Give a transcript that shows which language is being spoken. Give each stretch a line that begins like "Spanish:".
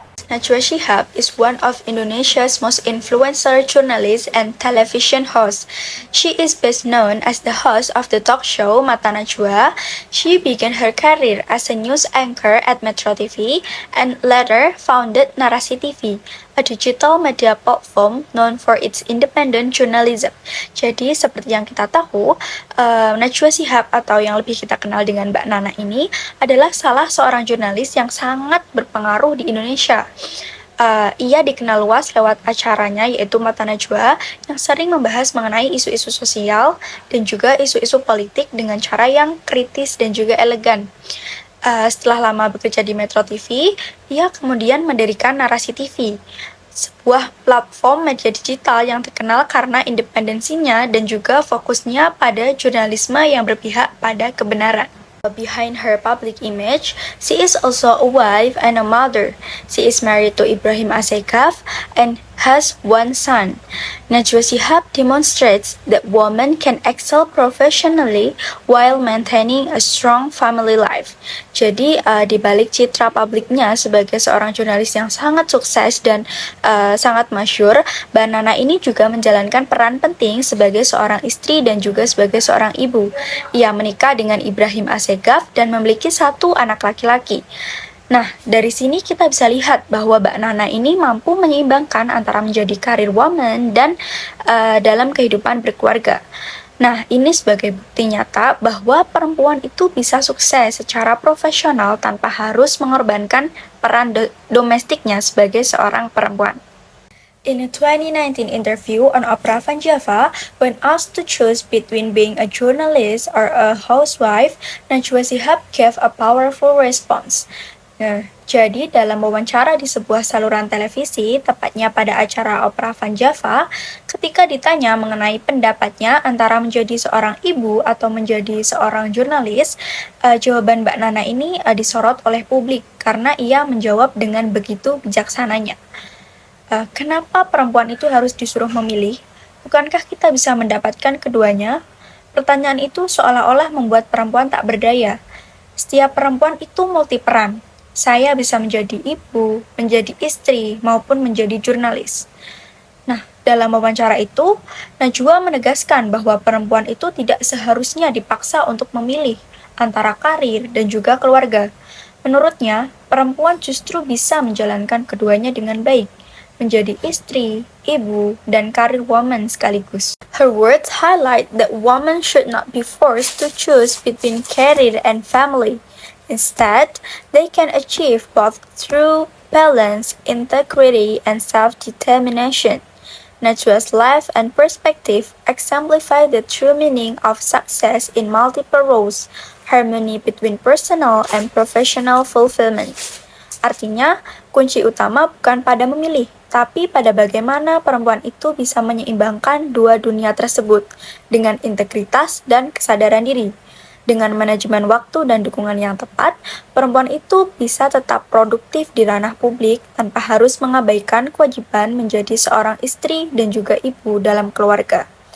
English: Najwa Shihab is one of Indonesia's most influential journalists and television hosts. She is best known as the host of the talk show Mata Najwa. She began her career as a news anchor at Metro TV and later founded Narasi TV, a digital media platform known for its independent journalism.
Indonesian: Jadi seperti yang kita tahu, Najwa Shihab atau yang lebih kita kenal dengan Mbak Nana ini adalah salah seorang jurnalis yang sangat berpengaruh di Indonesia. Ia dikenal luas lewat acaranya yaitu Mata Najwa yang sering membahas mengenai isu-isu sosial dan juga isu-isu politik dengan cara yang kritis dan juga elegan. Setelah lama bekerja di Metro TV, ia kemudian mendirikan Narasi TV, sebuah platform media digital yang terkenal karena independensinya dan juga fokusnya pada jurnalisme yang berpihak pada kebenaran.
English: Behind her public image, she is also a wife and a mother. She is married to Ibrahim Asegaf and has one son. Najwa Shihab demonstrates that women can excel professionally while maintaining a strong family life.
Indonesian: Jadi, di balik citra publiknya sebagai seorang jurnalis yang sangat sukses dan sangat masyhur, Mbak Nana ini juga menjalankan peran penting sebagai seorang istri dan juga sebagai seorang ibu. Ia menikah dengan Ibrahim Asegaf dan memiliki satu anak laki-laki. Nah, dari sini kita bisa lihat bahwa Mbak Nana ini mampu menyeimbangkan antara menjadi karir woman dan dalam kehidupan berkeluarga. Nah, ini sebagai bukti nyata bahwa perempuan itu bisa sukses secara profesional tanpa harus mengorbankan peran domestiknya sebagai seorang perempuan.
English: In a 2019 interview on Opera Van Java, when asked to choose between being a journalist or a housewife, Najwa Shihab gave a powerful response.
Indonesian: Nah, jadi dalam wawancara di sebuah saluran televisi, tepatnya pada acara Opera Van Java, ketika ditanya mengenai pendapatnya antara menjadi seorang ibu atau menjadi seorang jurnalis, jawaban Mbak Nana ini disorot oleh publik karena ia menjawab dengan begitu bijaksananya. Kenapa perempuan itu harus disuruh memilih? Bukankah kita bisa mendapatkan keduanya? Pertanyaan itu seolah-olah membuat perempuan tak berdaya. Setiap perempuan itu multiperan. Saya bisa menjadi ibu, menjadi istri, maupun menjadi jurnalis. Nah, dalam wawancara itu, Najwa menegaskan bahwa perempuan itu tidak seharusnya dipaksa untuk memilih antara karir dan juga keluarga. Menurutnya, perempuan justru bisa menjalankan keduanya dengan baik, menjadi istri, ibu, dan karir woman sekaligus.
English: Her words highlight that women should not be forced to choose between career and family. Instead, they can achieve both through balance, integrity, and self-determination. Najwa's life and perspective exemplify the true meaning of success in multiple roles, harmony between personal and professional fulfillment.
Indonesian: Artinya, kunci utama bukan pada memilih, tapi pada bagaimana perempuan itu bisa menyeimbangkan dua dunia tersebut dengan integritas dan kesadaran diri. Dengan manajemen waktu dan dukungan yang tepat, perempuan itu bisa tetap produktif di ranah publik tanpa harus mengabaikan kewajiban menjadi seorang istri dan juga ibu dalam keluarga.